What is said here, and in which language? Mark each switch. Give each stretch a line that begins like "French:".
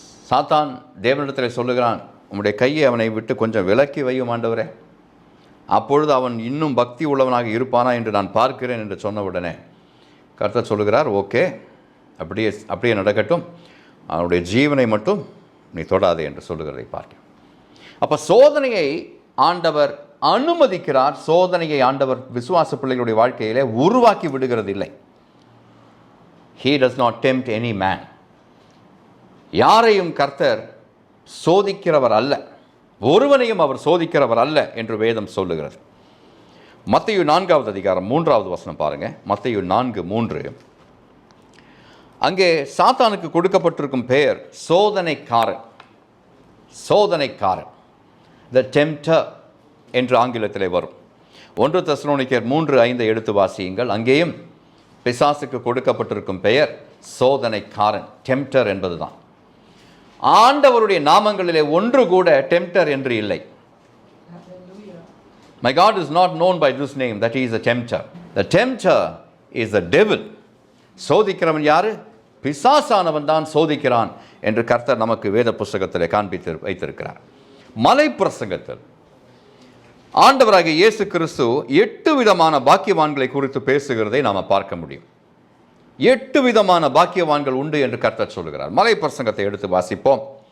Tamil: சாத்தான் தேவனிடத்தில் சொல்லுகிறான், உம்முடைய கையை அவனை விட்டு கொஞ்சம் விலக்கி வையும் ஆண்டவரே, அப்பொழுது அவன் இன்னும் பக்தி உள்ளவனாக இருப்பானா என்று நான் பார்க்கிறேன் என்று சொன்ன உடனே கர்த்தர் சொல்லுகிறார், ஓகே, அப்படியே நடக்கட்டும், அவனுடைய ஜீவனை மட்டும் நீ தொடாதே என்று சொல்லுகிறதை பார்க்க. அப்போ சோதனையை ஆண்டவர் அனுமதிக்கிறார். சோதனையை ஆண்டவர் விசுவாச பிள்ளைகளுடைய வாழ்க்கையிலே உருவாக்கி விடுகிறது இல்லை.
English: He does not tempt any man.
Tamil: யாரையும் கர்த்தர் சோதிக்கிறவர் அல்ல, ஒருவனையும் அவர் சோதிக்கிறவர் அல்ல என்று வேதம் சொல்லுகிறது. மத்தேயு 4வது அதிகாரம் 3வது வசனம் பாருங்க. மத்தேயு 4:3. அங்கே சாத்தானுக்கு கொடுக்கப்பட்டிருக்கும் பெயர் சோதனைக்காரன். சோதனைக்காரன், த டெம்ப்டர் என்று ஆங்கிலத்திலே வரும். 1 தெசலோனிக்கேயர் 3:5 எடுத்து வாசியுங்கள். அங்கேயும் பிசாசுக்கு கொடுக்கப்பட்டிருக்கும் பெயர் சோதனைக்காரன், டெம்ப்டர் என்பதுதான். ஆண்டவருடைய நாமங்களிலே ஒன்று கூட டெம்ப்டர் என்று இல்லை.
English: My God is not known by this name, that he is a tempter. The tempter is the devil.
Tamil: சோதிக்கிறவன் யாரு? பிசாசானவன் தான் சோதிக்கிறான் என்று கர்த்தர் நமக்கு வேத புஸ்தகத்தில் காண்பித்து வைத்திருக்கிறார். மலை பிரசங்கத்தில் ஆண்டவராகிய இயேசு கிறிஸ்து 8 விதமான பாக்கியவான்களை குறித்து பேசுகிறதை நாம் பார்க்க முடியும். 8 விதமான பாக்கியவான்கள் உண்டு என்று கர்த்தர் சொல்லுகிறார். மலை பிரசங்கத்தை எடுத்து வாசிப்போம்.